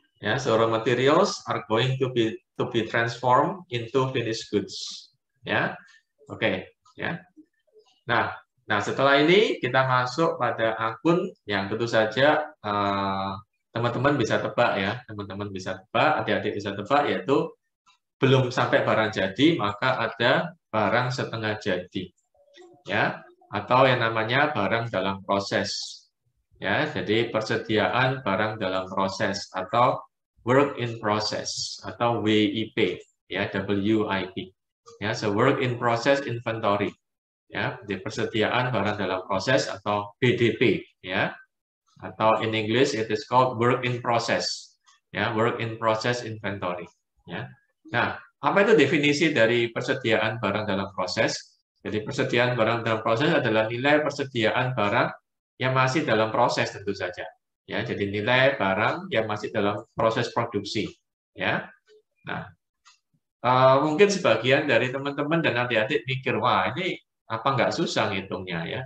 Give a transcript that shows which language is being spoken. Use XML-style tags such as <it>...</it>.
<en>Yeah, so raw materials are going to be transformed into finished goods.</en> <id>Ya, oke. Ya. Nah, setelah ini kita masuk pada akun yang tentu saja teman-teman bisa tebak ya, teman-teman bisa tebak, adik-adik bisa tebak, yaitu belum sampai barang jadi maka ada barang setengah jadi, ya, atau yang namanya barang dalam proses. Ya, jadi persediaan barang dalam proses atau work in process atau WIP, ya, WIP. Ya,</id> <en>so work in process inventory.</en> <id>Ya, di persediaan barang dalam proses atau BDP, ya.</id> <en>Atau in English it is called work in process. Ya, work in process inventory, ya.</en> <id>Nah, apa itu definisi dari persediaan barang dalam proses? Jadi persediaan barang dalam proses adalah nilai persediaan barang yang masih dalam proses tentu saja. Ya, jadi nilai barang yang masih dalam proses produksi. Ya, nah mungkin sebagian dari teman-teman dan adik-adik mikir, wah ini apa nggak susah ngitungnya ya?</id>